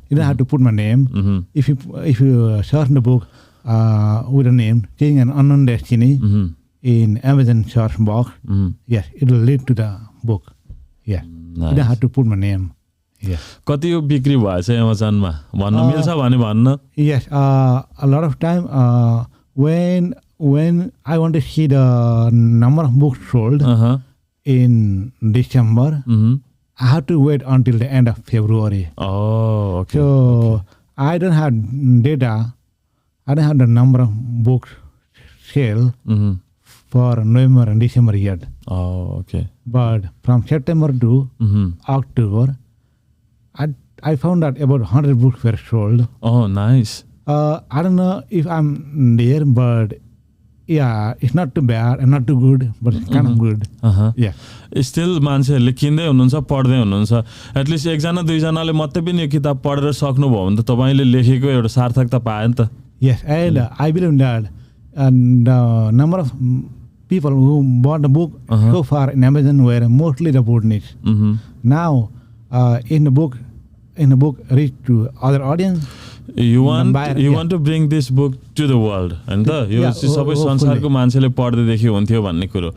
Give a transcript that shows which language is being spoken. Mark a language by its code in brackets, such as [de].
[en] You don't have to put my name. If you search the book with the name Chirang and Unknown Destiny in Amazon search box, yes, it will lead to the book. Yes, nice. You don't have to put my name. Yes. [ne] कति यो बिक्री भएछ अमेजनमा भन्न मिल्छ भने भन्न? [en] Yes, a lot of time when I want to see the number of books sold in December, I have to wait until the end of February. Oh, okay. So I don't have data. I don't have the number of books sale for November and December yet. Oh, okay. But from September to October, I found that about 100 books were sold. Oh, nice. I don't know if I'm there, but yeah, it's not too bad and not too good, but it's kind of good. Yeah. [ne] Still मान्छेहरूले किन्दै हुनुहुन्छ, पढ्दै हुनुहुन्छ। At least एकजना दुईजनाले मात्रै पनि यो किताब पढेर सक्नुभयो भने त तपाईँले लेखेको एउटा सार्थकता पायो नि त। [en] Yes, and I believe that the number of people who bought the book so far in Amazon were mostly the Bhutanese. Now, in the book reach to other audience. You want to bring this book to the world, and [ne] यो सबै संसारको मान्छेले पढ्दैदेखि हुन्थ्यो भन्ने कुरो.